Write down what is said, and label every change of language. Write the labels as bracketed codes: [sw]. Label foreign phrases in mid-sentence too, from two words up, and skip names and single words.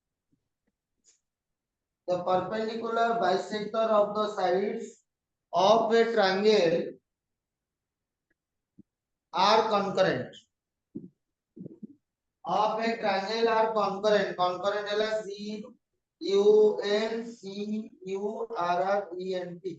[en] the perpendicular bisector of the sides of a triangle are concurrent. Of a triangle are concurrent. [hi] Concurrent है C U N C U R R E N T.